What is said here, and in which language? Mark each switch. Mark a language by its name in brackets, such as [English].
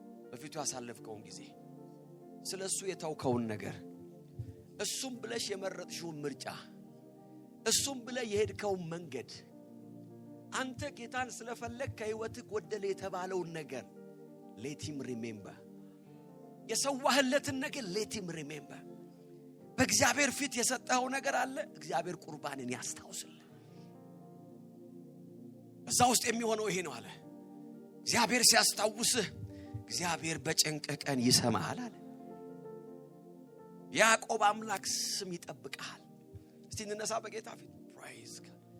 [Amharic] በፊቱ ያሳለፍከውን ጊዜ፣ ስለሱ የተውከውን ነገር፣ እሱም ብለሽ የመረጥሽውን ምርጫ፣ እሱም ብለ የሄድከውን መንገድ፣ አንተ ጌታን ስለፈለክ ከህይወትህ ጎደለ የተባለውን ነገር [English] let him remember. [Amharic] የሰዋህለትን ነገር [English] let him remember. [Amharic] በእግዚአብሔር ፊት የሰጠኸው ነገር አለ፣ እግዚአብሔር ቁርባንን ያስታውስልህ። በዛ ውስጥ የሚሆነው ይሄ ነው አለ። እግዚአብሔር ሲያስታውስህ እግዚአብሔር በጭንቅ ቀን ይሰማሃል አለ። ያዕቆብ አምላክ ስም ይጠብቃል። እስቲ እንነሳ በጌታ ፊት [English] praise God.